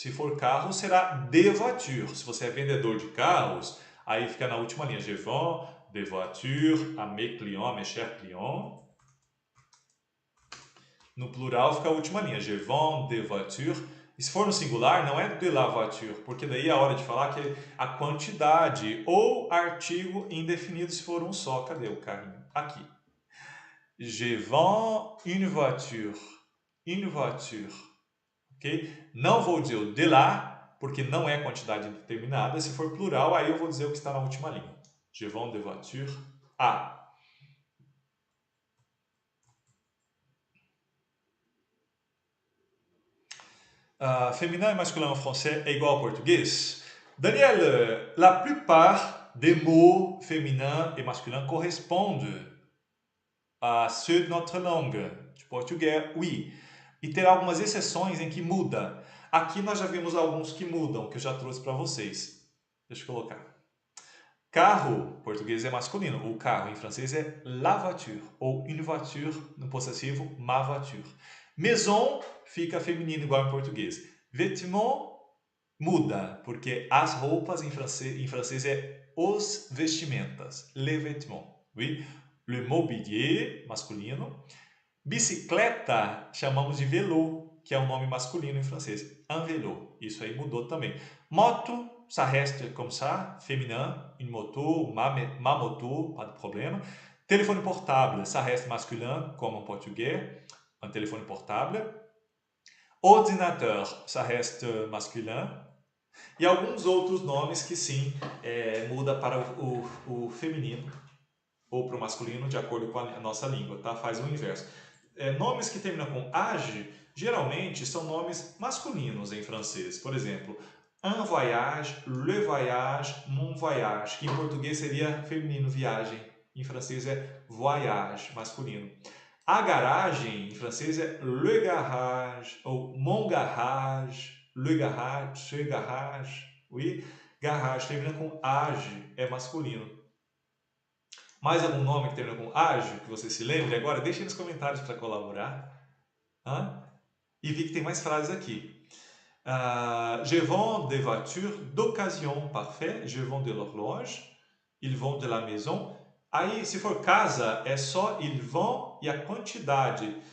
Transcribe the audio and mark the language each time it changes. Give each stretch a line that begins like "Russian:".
Portuguese: Se for carro, será de voiture. Se você é vendedor de carros, aí fica na última linha.
French: Je vends des voitures à mes clients, à mes chers clients.
Portuguese: No plural fica a última linha.
French: Je vends des voitures.
Portuguese: E se for no singular, não é de la voiture, porque daí é a hora de falar que a quantidade ou artigo indefinido se for um só. Cadê o carrinho? Aqui.
French: Je vends une voiture. Une voiture. Ok?
Portuguese: Não vou dizer o de lá, porque não é quantidade indeterminada. Se for plural, aí eu vou dizer o que está na última linha.
French: Je vends des voitures à. Féminin et masculin en français est égal au portugais. Daniel, la plupart des mots féminins et masculins correspondent a ceux de notre langue, de português, oui.
Portuguese: E terá algumas exceções em que muda. Aqui nós já vimos alguns que mudam, que eu já trouxe para vocês. Deixa eu colocar. Carro, português é masculino. O carro em francês é
French: la voiture.
Portuguese: Ou
French: une voiture,
Portuguese: no possessivo,
French: ma voiture.
Portuguese: Maison fica feminino igual em português. Vêtement muda, porque as roupas em francês é os vestimentas.
French: Les vêtements. Oui?
Portuguese: Le mobilier, masculino. Bicicleta chamamos de vélo, que é um nome masculino em francês.
French: Un vélo.
Portuguese: Isso aí mudou também.
French: Moto, ça reste comme ça, féminin. Une moto, ma moto, pas de problème. Telefone portable, ça reste masculin, como en portugais. Un téléphone portable. Ordinateur, ça reste masculin.
Portuguese: E alguns outros nomes que sim, muda para o feminino ou para o masculino de acordo com a nossa língua, tá? Faz o inverso. Nomes que terminam com age, geralmente são nomes masculinos em francês. Por exemplo,
French: un voyage, le voyage, mon voyage,
Portuguese: que em português seria feminino, viagem. Em francês é voyage, masculino. A garagem, em francês, é
French: le garage, ou mon garage, le garage, ce garage. Oui?
Portuguese: Garage termina com age, é masculino. Mais algum nome que termina com age, que você se lembre agora? Deixe nos comentários para colaborar. Hã? E vi que tem mais frases aqui.
French: Je vends des voitures d'occasion, parfait. Je vends de l'horloge. Ils vendent de la maison.
Portuguese: Aí, se for casa, é só
French: ils vendent
Portuguese: e a quantidade.